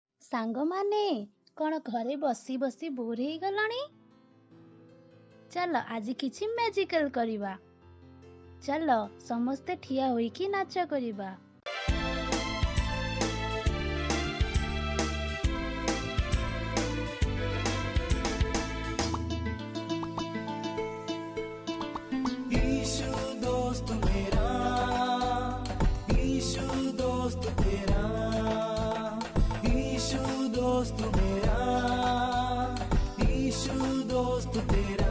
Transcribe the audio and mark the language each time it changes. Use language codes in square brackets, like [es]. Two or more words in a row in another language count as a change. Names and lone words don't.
[or] ସାଙ୍ଗମାନେ କଣ ଘରେ ବସି ବସି ବୋର ହେଇଗଲଣି? ଚାଲ ଆଜି କିଛି ମ୍ୟାଜିକାଲ କରିବା। ଚାଲ ସମସ୍ତେ ଠିଆ ହୋଇକି ନାଚ କରିବା। [hi] ईशु दोस्त मेरा, ईशु दोस्त तेरा, ईशु दोस्त मेरा, ईशु दोस्त तेरा।